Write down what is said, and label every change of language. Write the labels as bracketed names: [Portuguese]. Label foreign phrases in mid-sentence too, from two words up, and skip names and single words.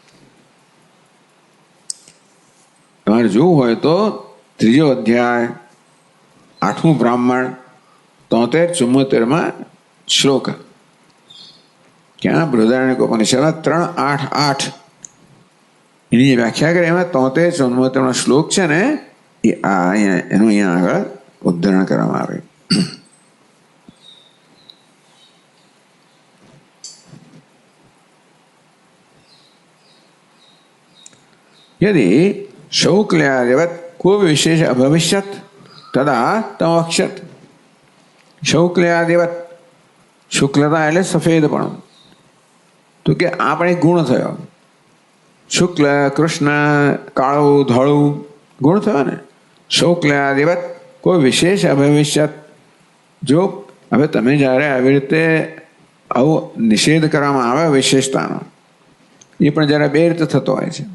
[Gujarati] તમારે જોવું હોય તો 3 અધ્યાય 8મું બ્રાહ્મણ 73-74 શ્લોક ક્યાં બૃહદારણ્યકોપનિષદમાં 3:8 એની જે વ્યાખ્યા કરી એમાં 73-74 શ્લોક છે ને એ અહીંયા એનું અહીંયા આગળ ઉદ્ધરણ કરવામાં આવે. [Sanskrit] यदि शौक्ल्यादिवत् कोई विशेष अभविष्यत तदा तमक्षत. [Gujarati] शौक्ल्यादिवत् શુક્લતા એટલે સફેદપણું. તો કે આ પણ એક ગુણ થયો. શુક્લ કૃષ્ણ કાળું ધોળું ગુણ થયો ને. [Sanskrit] शौक्ल्यादिवत कोई विशेष अभविष्यत. [Gujarati] જો હવે તમે જ્યારે આવી રીતે આવો નિષેધ કરવામાં આવે વિશેષતાનો એ પણ જ્યારે 2 રીતે થતો હોય છે.